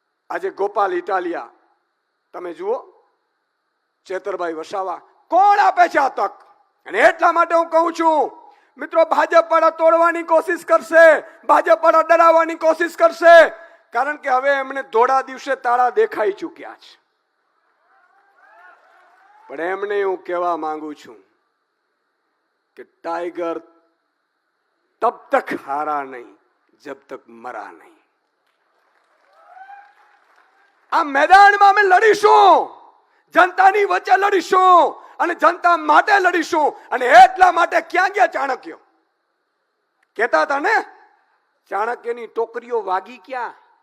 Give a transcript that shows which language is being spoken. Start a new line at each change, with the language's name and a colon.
Gujarati: આજે ગોપાલ ઇટાલિયા, તમે જુઓ, ચેતરભાઈ વસાવા, કોણ આપે છે આ તક? અને એટલા માટે હું કહું છું મિત્રો, ભાજપ વાળા તોડવાની કોશિશ કરશે, ભાજપ વાળા ડરાવવાની કોશિશ કરશે, કારણ કે હવે એમને ધોળા દિવસે તાળા દેખાઈ ચૂક્યા છે. પણ એમને હું કહેવા માંગુ છું કે
Hindi: टाइगर तब तक हारा नहीं जब तक मरा नहीं.
Gujarati: આ મેદાનમાં અમે લડીશું, જનતાની વચ્ચે લડીશું અને જનતા માટે લડીશું. અને એટલા માટે ક્યાં ગયા ચાણક્ય? કહેતા હતા ને, ચાણક્યની ટોકરીઓ વાગી ક્યાં?